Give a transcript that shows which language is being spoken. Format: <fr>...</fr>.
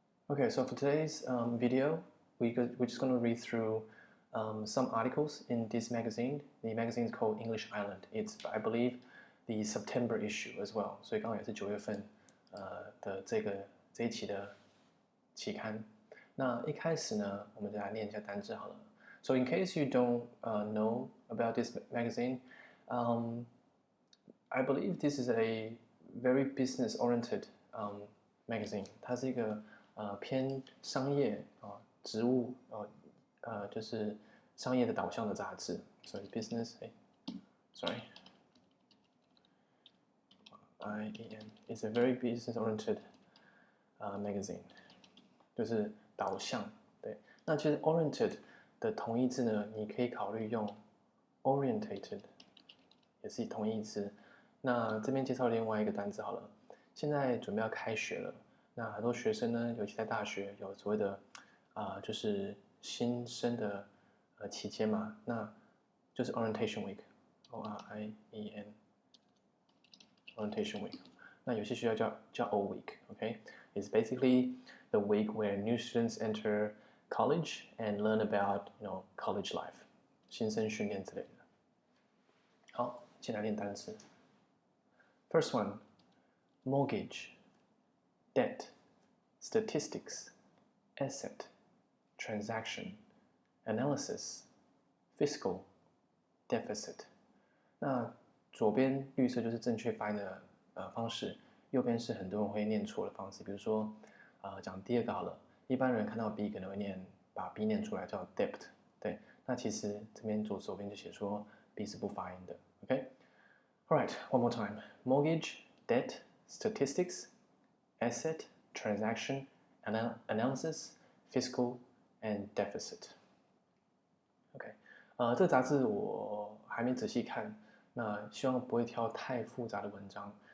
<en>Okay, so for today's video, we're just going to read through some articles in this magazine. The magazine is called English Island. It's, I believe, the September issue as well.</en> <zh>所以刚好也是9月份的这一期的期刊。那一开始呢，我们就来念一下单字好了。</zh> <en>So in case you don't know about this magazine, I believe this is a very business-oriented magazine.</en> <zh>它是一个偏商业职务就是商业的导向的杂志。</zh> <en>So it's business. Sorry. IEN. It's a very business-oriented magazine.</en> <zh>就是导向。对，那其实 oriented 的同义字呢，你可以考虑用 orientated， 也是同义字。那这边介绍另外一个单词好了。现在准备要开学了，那很多学生呢，尤其在大学有所谓的就是新生的期间嘛，那就是 orientation week，O-R-I-E-N orientation week。那有些学校叫 O week，OK？</zh> <en>It's basically the week where new students enter college and learn about college life，</en> <zh>新生训练之类的。好，先来练单词。</zh> <en>First one, mortgage, debt, statistics, asset, transaction, analysis, fiscal, deficit。</en> <zh>那左边绿色就是正确发音的方式，右边是很多人会念错的方式。比如说，讲第二个好了，一般人看到 B 可能会把 B 念出来叫 debt， 对，那其实这边左边就写说 B 是不发音的 ，OK。</zh> <en>Alright, one more time. Mortgage, debt, statistics, asset, transaction, analysis, fiscal, and deficit.</en> <zh>OK， 这个杂志我还没仔细看，那希望不会挑太复杂的文章。</zh>